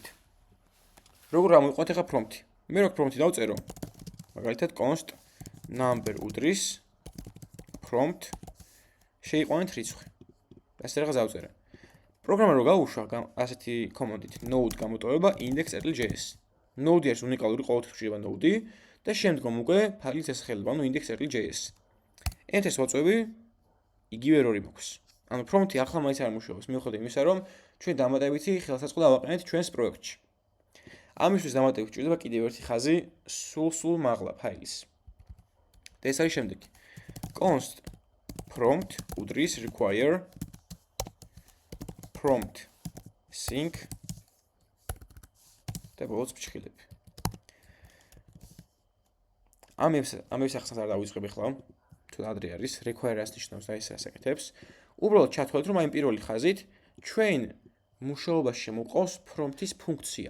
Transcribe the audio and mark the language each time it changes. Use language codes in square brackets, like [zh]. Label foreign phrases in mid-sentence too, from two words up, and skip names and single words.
[ka] როგორ ამოვიყვანთ ახლა prompt-ი? მე რო prompt-ი დავწერო, მაგალითად [en] const number [ka] უდრის prompt შეიყვანეთ რიცხვი. ასე რაღაც დავწერე. პროგრამა რო გავუშვა ასეთი კომანდით node გამოტოვება index.js. Node არის უნიკალური ყოველთვის გვჭირდება node და შემდგომ უკვე ფაილის ესახელება, ანუ index.js. Enter-ს ვაწვევი, იგივე error-ი მაქვს. ანუ prompt-ი ახლა მაინც არ მუშაობს, მიუხედავად იმისა, რომ ჩვენ დამატებითი ხელსაწყო დავაყენეთ ჩვენს პროექტში. ამისთვის დამატებით გვჭირდება კიდევ ერთი ხაზი სულ მაღლა ფაილის. და ეს არის შემდეგი. [en] const prompt [ka] უდრის [en] require prompt sync [ka] და ბოლოს ფჩხილები. ამებს ახსნას არ დავიწყებ ახლა, თუ ადრე არის, require-ს ნიშნავს და ეს ასაკეთებს. უბრალოდ ჩათვალეთ, რომ აი პირველი ხაზით ჩვენ მუშაობაში შემოყავს prompt-ის ფუნქცია.